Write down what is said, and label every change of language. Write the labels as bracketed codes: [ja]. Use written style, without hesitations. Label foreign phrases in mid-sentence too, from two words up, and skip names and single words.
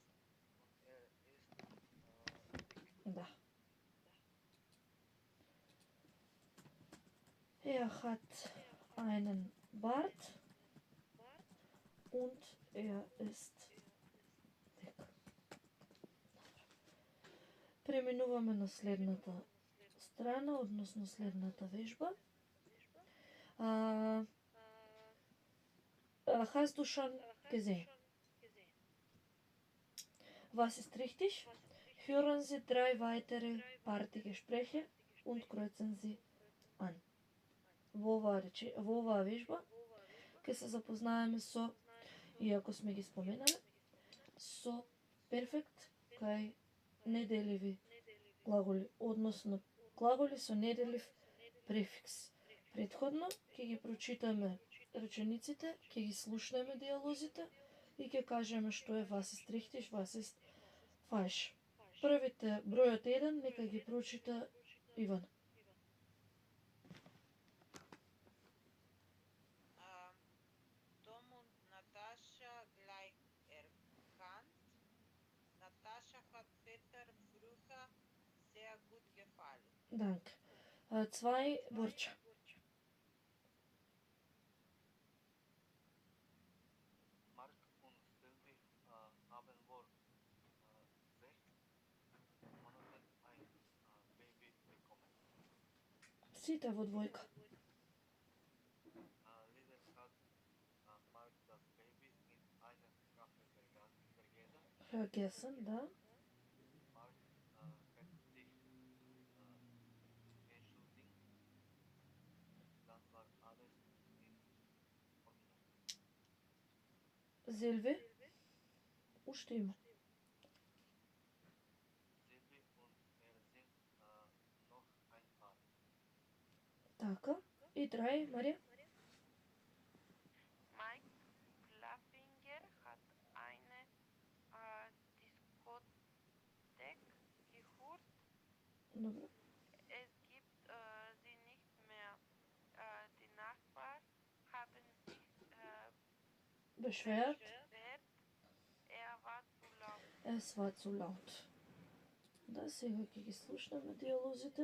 [de] Da. Er hat einen Bart und er ist dick. [mk] Преминуваме на следната страна, односно следната вежба. [de] Hast du schon gesehen? Was ist richtig? Hören Sie 3 weitere Partygespräche und kreuzen Sie an. [mk] Во оваа вежба ќе се запознаеме со, иако сме ги споменале, со перфект кај неделиви глаголи, односно глаголи со неделив префикс. Претходно ќе ги прочитаме речениците, ќе ги слушнеме диалозите и ќе кажеме што е [de] was ist richtig, was ist falsch. [mk] Првите бројот 1 нека ги прочита Иван. [de] Tom und Natascha gleich erkannt. Natascha hat Peter früher sehr gut gefallen. Danke. 2 Борча. Mark und Sylvie haben vor 6 Monaten ein Baby bekommen. [mk] Сите во двојка. [de] Lieder hat Mark das Baby in eine Kaffee vergessen. Vergessen, da. Mark hat sich entschuldigt. Dann war alles in Ordnung. [mk] Силви. Уште има. [de] Sylvie und sind noch ein Paar. [mk] Така. И 3, Марија. [de] Mike Fluffinger hat eine Diskothek gehört. [mk] Добро. [de] Es gibt sie nicht mehr. Die Nachbarn haben sich Beschwert. beschwert. Er war zu laut. Es war zu laut. [mk] Да, сега ќе ги слушнеме диалозите.